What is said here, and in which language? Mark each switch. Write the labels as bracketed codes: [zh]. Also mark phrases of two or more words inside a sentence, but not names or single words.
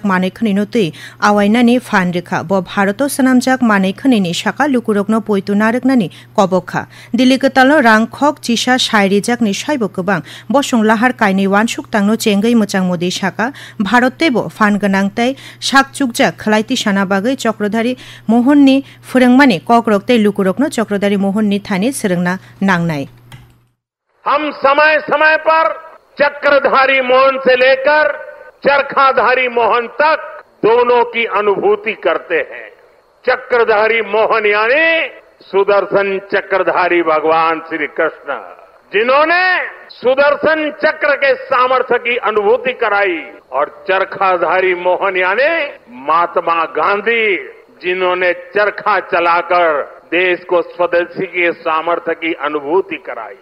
[brx] मानेखनि नुतै आवायनानि फान रेखा ब भारत सनामजाक मानेखनि शाका लुकुरकनो पयतु नारकनानि कबखा दिल्ली कताल रांखक चिसा साइरिजाकनि साइबो गोबां बसं लाहार कायनै वानसुक तांनो चेंगै मोचां मोदी शाका भारतेबो फान गोनांतै शाक चुकजाक खलाइति साना बागै चक्रधारी मोहननि फोरोंमानि ककरकतै लुकुरकनो चक्रधारी मोहननि थानि सोलोंना नांनाय [hi] हम समय समय पर चक्रधारी मोहन से लेकर चरखाधारी मोहन तक दोनों की अनुभूति करते हैं। चक्रधारी मोहन यानी सुदर्शन चक्रधारी भगवान श्री कृष्ण, जिन्होंने सुदर्शन चक्र के सामर्थ्य की अनुभूति कराई, और चरखाधारी मोहन यानी महात्मा गांधी, जिन्होंने चरखा चलाकर देश को स्वदेशी के सामर्थ्य की अनुभूति कराई।